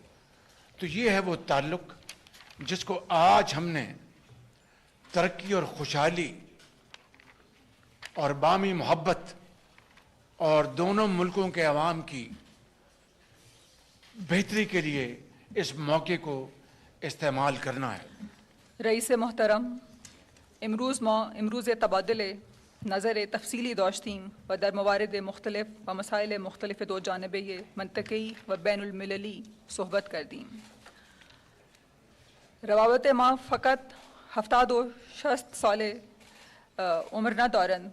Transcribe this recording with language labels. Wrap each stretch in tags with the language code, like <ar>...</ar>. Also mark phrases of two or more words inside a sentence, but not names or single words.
<ur>تو یہ ہے وہ تعلق جس کو آج ہم نے ترقی اور خوشحالی اور باہمی محبت اور دونوں ملکوں کے عوام کی بہتری کے لیے اس موقع کو استعمال کرنا ہے.</ur> <fa>رئیس محترم، امروز تبادل نظر تفصیلی داشتیم و در موارد مختلف و مسائل مختلف دو جانبے منطقی و بین المللی صحبت کردیم. روابط ما فقط 70 و 60 سال عمر ندارند.</fa>